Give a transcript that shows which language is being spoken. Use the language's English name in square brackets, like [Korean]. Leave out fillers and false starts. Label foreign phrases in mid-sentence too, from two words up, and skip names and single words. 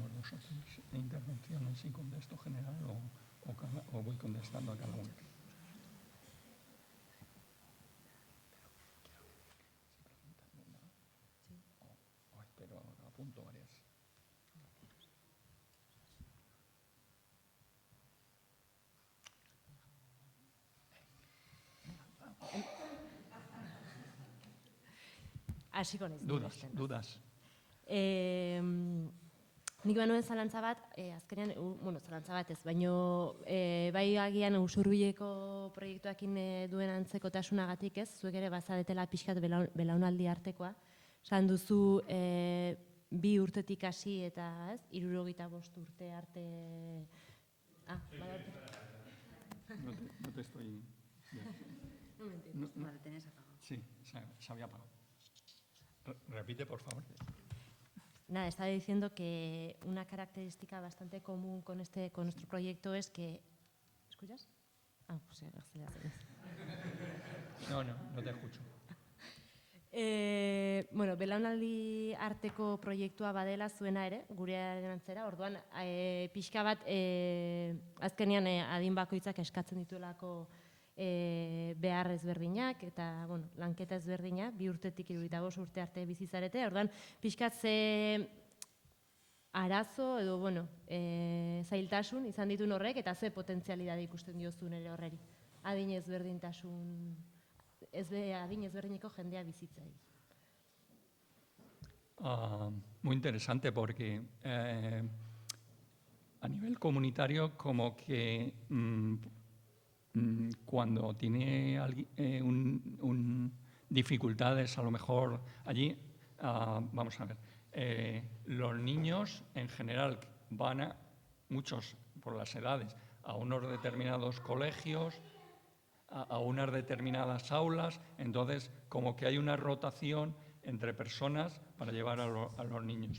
[Spanish] vosotros intervenciones y contesto general o voy contestando a cada uno. Pero apunto varias. [Basque] Hasiko naiz. [Spanish] Dudas. [Basque] Nik banuen zalantza bat, azkenean, zalantza bat ez, baino bai agian Usurbileko proiektuakin duen antzekotasunagatik ez, zuek ere bazaretela pixkat belaunaldi artekoa. Esan duzu 2 urtetik hasi eta 75 urte arte... [Spanish] No te estoy... No me entiendes. Vale, tenés apagado. Sí, se había apagado. Repite, por favor. Nada, estaba diciendo que una característica bastante común con nuestro proyecto es que... ¿Escuchas? Pues aceleraciones. No te escucho. [Basque] Belaunaldi arteko proiektua badela zuena ere, gurearen antzera, orduan, pixka bat, azkenean adin bakoitzak eskatzen dituelako behar ezberdinak eta lanketa ezberdinak, 2 urtetik 75 urte arte bizizarete, orduan pixkat ze arazo edo zailtasun izan dituen horrek eta ze potentzialidade ikusten diozun ere horreri. Adin ezberdineko jendea bizitzai. [Spanish] Muy interesante porque a nivel comunitario como que cuando tiene dificultades a lo mejor allí, vamos a ver, los niños en general van muchos por las edades, a unos determinados colegios, a unas determinadas aulas, entonces como que hay una rotación entre personas para llevar a los niños.